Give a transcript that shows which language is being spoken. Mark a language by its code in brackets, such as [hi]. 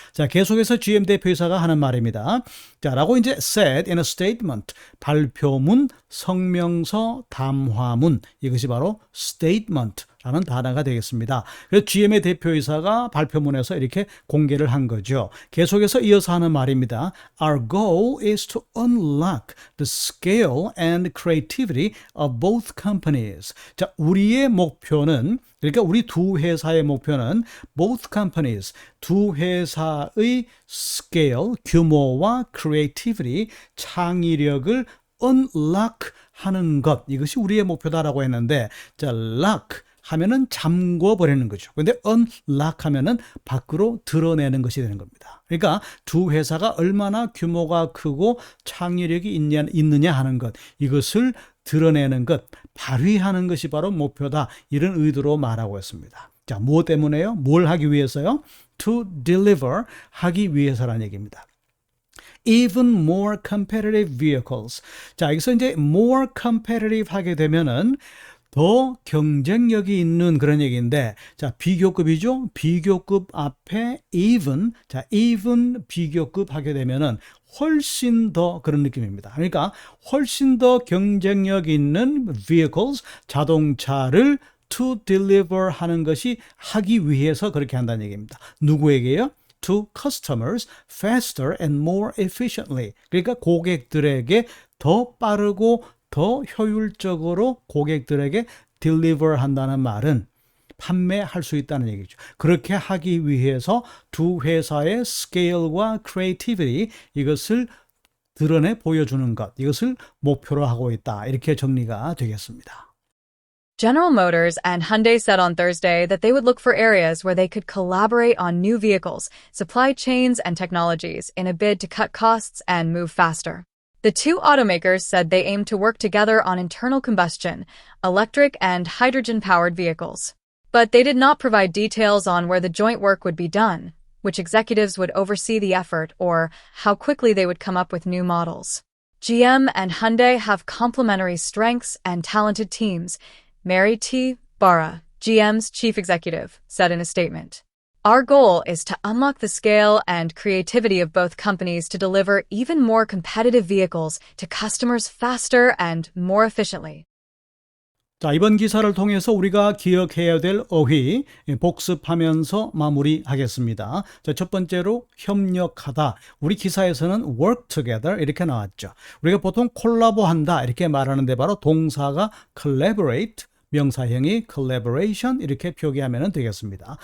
[ko] 자, 계속해서 GM 대표이사가 하는 말입니다. 자, 라고 이제 [en] said in a statement, [ko] 발표문, 성명서, 담화문, 이것이 바로 statement 라는 단어가 되겠습니다. 그래서 GM의 대표이사가 발표문에서 이렇게 공개를 한 거죠. 계속해서 이어서 하는 말입니다. [en] Our goal is to unlock the scale and creativity of both companies. [ko] 자, 우리의 목표는, 그러니까 우리 두 회사의 목표는 [en] both companies, [ko] 두 회사의 scale, 규모와 creativity, 창의력을 unlock 하는 것, 이것이 우리의 목표다라고 했는데, 자, lock 하면은 잠궈 버리는 거죠. 근데 unlock 하면은 밖으로 드러내는 것이 되는 겁니다. 그러니까 두 회사가 얼마나 규모가 크고 창의력이 있느냐 하는 것, 이것을 드러내는 것, 발휘하는 것이 바로 목표다. 이런 의도로 말하고 있습니다. 자, 무엇 때문에요? 뭘 하기 위해서요? [en] To deliver, [ko] 하기 위해서라는 얘기입니다. [en] Even more competitive vehicles. [ko] 자, 여기서 이제 more competitive 하게 되면은 더 경쟁력이 있는 그런 얘기인데, 자, 비교급이죠. 비교급 앞에 even, 자, even 비교급 하게 되면은 훨씬 더 그런 느낌입니다. 그러니까 훨씬 더 경쟁력 있는 vehicles, 자동차를 [en] to deliver [ko] 하는 것이 하기 위해서 그렇게 한다는 얘기입니다. 누구에게요? [en] To customers faster and more efficiently. [ko] 그러니까 고객들에게 더 빠르고 더 효율적으로 고객들에게 deliver 한다는 말은 판매할 수 있다는 얘기죠. 그렇게 하기 위해서 두 회사의 scale과 creativity, 이것을 드러내 보여주는 것, 이것을 목표로 하고 있다. 이렇게 정리가 되겠습니다. [en] General Motors and Hyundai said on Thursday that they would look for areas where they could collaborate on new vehicles, supply chains, and technologies in a bid to cut costs and move faster. The two automakers said they aim to work together on internal combustion, electric, and hydrogen-powered vehicles. But they did not provide details on where the joint work would be done, which executives would oversee the effort, or how quickly they would come up with new models. GM and Hyundai have complementary strengths and talented teams, Mary T. Barra, GM's chief executive, said in a statement. Our goal is to unlock the scale and creativity of both companies to deliver even more competitive vehicles to customers faster and more efficiently. [ko] 자, 이번 기사를 통해서 우리가 기억해야 될 어휘 복습하면서 마무리하겠습니다. 자, 첫 번째로 협력하다. 우리 기사에서는 [en] work together [ko] 이렇게 나왔죠. 우리가 보통 콜라보한다 이렇게 말하는데 바로 동사가 collaborate, 명사형이 collaboration 이렇게 표기하면 되겠습니다.